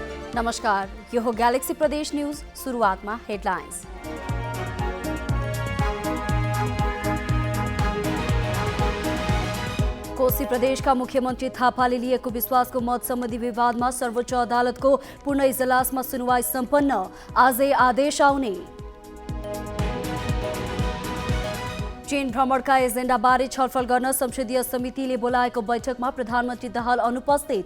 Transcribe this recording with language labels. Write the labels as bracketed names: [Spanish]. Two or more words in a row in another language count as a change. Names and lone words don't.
[Nepali] नमस्कार, यो हो गैलेक्सी प्रदेश न्यूज। [Hindi] शुरुआत में [Nepali] हेडलाइंस। कोशी प्रदेश का मुख्यमंत्री थापाले लिएको विश्वासको मत सम्बन्धी विवादमा सर्वोच्च अदालतको पूर्ण इजलासमा सुनवाई सम्पन्न। आजै आदेश आउने। चीन भ्रमणका एजेन्डाबारे छलफल गर्न संसदीय समितिले बोलाएको बैठकमा प्रधानमन्त्री दाहाल अनुपस्थित।